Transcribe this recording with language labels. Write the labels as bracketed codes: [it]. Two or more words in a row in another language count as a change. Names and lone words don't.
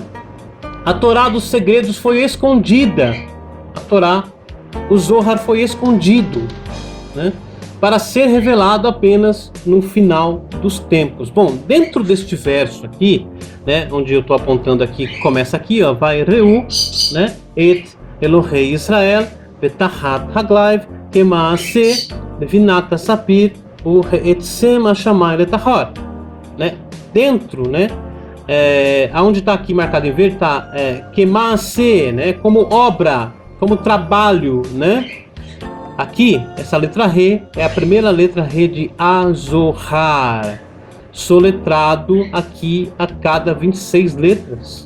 [pt] A Torá dos segredos foi escondida. A Torá, o Zohar foi escondido, né? Para ser revelado apenas no final dos tempos. Bom, dentro deste verso aqui, né, onde eu estou apontando aqui, começa aqui, ó, [he] ויראו, [pt] né? [he] את אלהי ישראל, ותחת רגליו, כמעשה, לבנת ספיר, וכעצם השמים לטהר, [pt] né? Dentro, né? Aonde está aqui marcado em verde, está Kemaase, né? Como obra, como trabalho, né? Aqui, essa letra Re é a primeira letra Re de Azohar, soletrado aqui a cada 26 letras.